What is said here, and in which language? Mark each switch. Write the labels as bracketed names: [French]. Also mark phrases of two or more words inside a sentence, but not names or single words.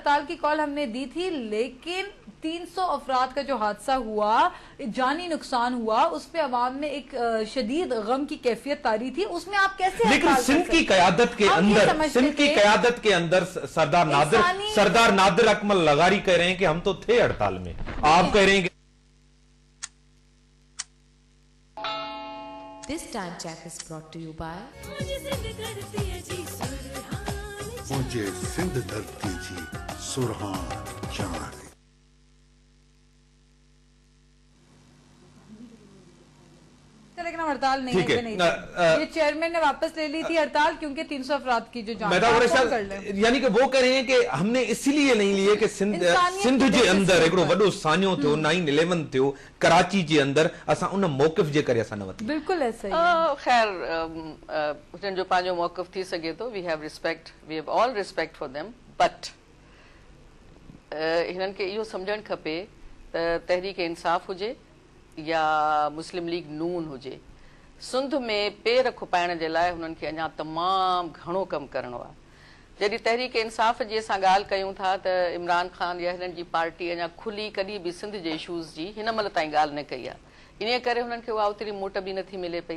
[Hindi] हड़ताल की कॉल हमने दी थी, लेकिन 300 अफराद का जो हादसा हुआ, जानी नुकसान हुआ, उस पे अवाम में एक शदीद गम की कैफियत तारी थी। उसमें आप कैसे, लेकिन सिंध की कयादत के अंदर सरदार नादिर अकमल लगारी कह रहे हैं कि हम तो थे हड़ताल में, आप कह रहे हैं कि [English] This time check is brought to you by मुझे सिंध धरती जी सुरहान चांद। [Hindi] लेकिन हम हड़ताल नहीं ठीक है। पे नहीं थे। ये चेयरमैन ने वापस ले ली थी हड़ताल, क्योंकि 300 अफराद की जो जान, यानी कि वो कह रहे हैं कि हमने इसलिए नहीं लिए कि [Sindhi] सिंध जे अंदर हिकिड़ो वॾो सान्यो थियो, 9/11 थियो कराची जे अंदर, असां उन मौक़िफ़ जे करे असां न वरिती। [Hindi] बिल्कुल ऐसा ही। [Sindhi] खैर उन्हनि जो पंहिंजो मौक़िफ़ थी सघे थो, [English] we have respect, we have all respect for them, but [Sindhi] हिननि खे इहो सम्झणु खपे त तहरीक इंसाफ़ हुजे या मुस्लिम लीग नून हुजे, सिंध में पेर खुपाइण जे लाइ हुननि खे अञा तमामु घणो कमु करिणो आहे। जॾहिं तहरीक इंसाफ़ जी असां ॻाल्हि कयूं था त इमरान ख़ान या हिननि जी पार्टी अञा खुली कॾहिं बि सिंध जे इशूज़ जी हिन महिल ताईं ॻाल्हि न कई आहे, इन करे हुननि खे उहा ओतिरी मोट बि नथी मिले पई।